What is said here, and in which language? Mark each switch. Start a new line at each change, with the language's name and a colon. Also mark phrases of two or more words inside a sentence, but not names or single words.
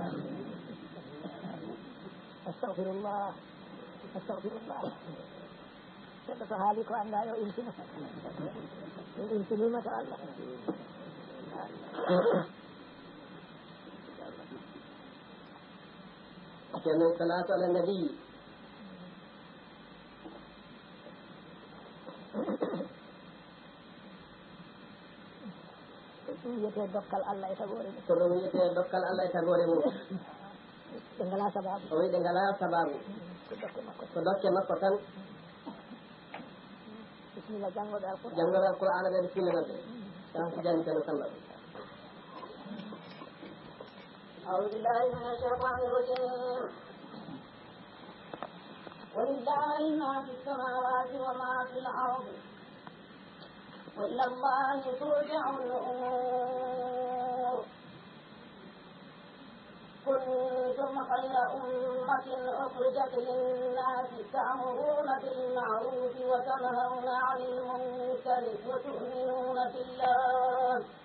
Fula: astaghfirullah seɗɗo to haali ko anda yo intina min intinima to Allah
Arabic: كما صلاة على النبي
Fula: wiyete dokkal Allah e tagore mum kono wiyete dokkal Allah e tagore mum ɓe ngala sababu o wi ɓe ngala sababu ko dokke makko tan bisimilla janggoɓe alqur'an janggoɓe alqur'ana ɓe bisimilla nodde tan ko jani tan sallah
Arabic: أعوذ بالله من الشيطان الرجيم ولله ما في السماوات وما في الأرض وإلى الله ترجع الأمور كنتم خير أمة أخرجت للناس تأمرون بالمعروف وتنهون عن المنكر وتؤمنون بالله